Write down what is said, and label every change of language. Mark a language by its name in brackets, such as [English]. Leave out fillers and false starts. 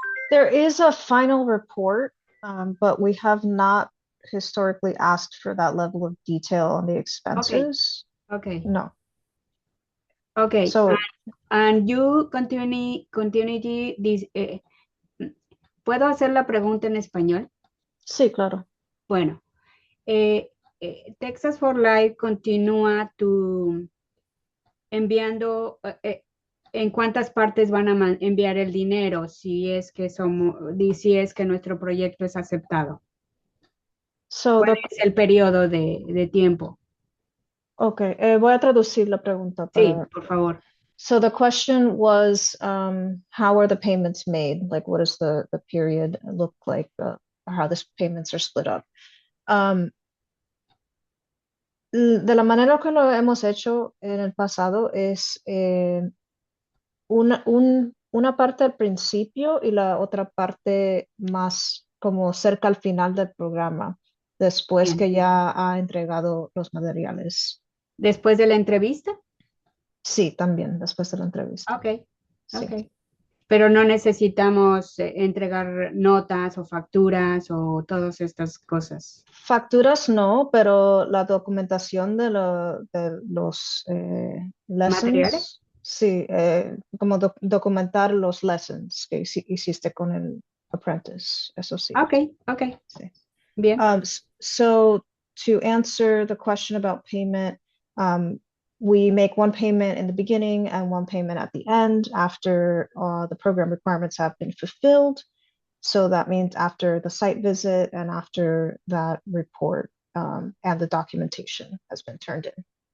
[English] there is a final report, but we have not historically asked for that level of detail on the Okay, expenses. okay, No. okay. So, And you continuity this. [Spanish] ¿Puedo hacer la pregunta en español? sí, claro. Bueno, eh, Texas for Life continúa enviando, en cuántas partes van a enviar el dinero si es que si es que nuestro proyecto es aceptado. [English] So [Spanish] ¿Cuál [English] the [Spanish] es el periodo de tiempo? okay, voy a traducir la pregunta Sí, para. por favor. [English] So the question was, how are the payments made? Like, what does the period look like? How the payments are split up? [Spanish] Um, de la manera que lo hemos hecho en el pasado es una parte al principio y la otra parte más como cerca al final del programa, después Bien. que ya ha entregado los materiales. Después de la entrevista. Sí, también, después de la entrevista. Ok, Sí. ok. Pero no necesitamos entregar notas o facturas o todas estas cosas. Facturas no, pero la documentación de los ¿Materiales? lessons, sí, como documentar los lessons que hiciste con el apprentice, eso sí. Ok, ok. Sí. Bien. [English] So to answer the question about payment, we make one payment in the beginning and one payment at the end after the program requirements have been fulfilled. So that means after the site visit and after that report and the documentation has been turned in.